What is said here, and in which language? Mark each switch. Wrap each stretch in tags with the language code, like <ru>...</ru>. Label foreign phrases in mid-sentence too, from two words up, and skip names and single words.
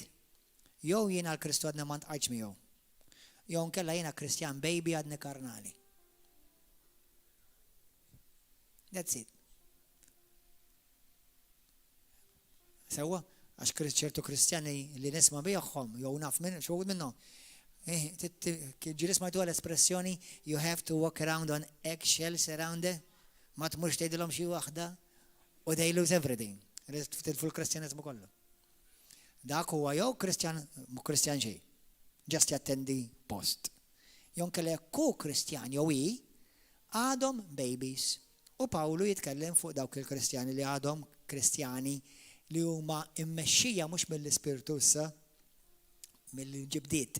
<mt>Jew jiena l-Kristu għadna ma ntqajtx miegħu. Jew nkella jiena Kristjan baby għadni karnali.</mt> <en>That's it.</en> <mt>Sewwa, għax ċertu Kristjani li nisma' bihom, jew naf minn xogħol minnhom. Ġieli smajtu l-espressjoni</mt> <en>you have to walk around on eggshells around it,</en> <mt>ma tmurx tgħidilhom xi waħda u</mt> <en>they lose everything.</en> <mt>Tilfu l-Kristjaneżmu kollu. Dak huwa jew Kristjan xejn, just jattendi post. Jew nkella jekk hu Kristjan jew hi għadhom babies. U Pawlu jitkellem fuq dawk il-Kristjani li għadhom Kristjani li huma mmexxija mhux mill-Ispirtu issa mill-ġibdiet.</mt>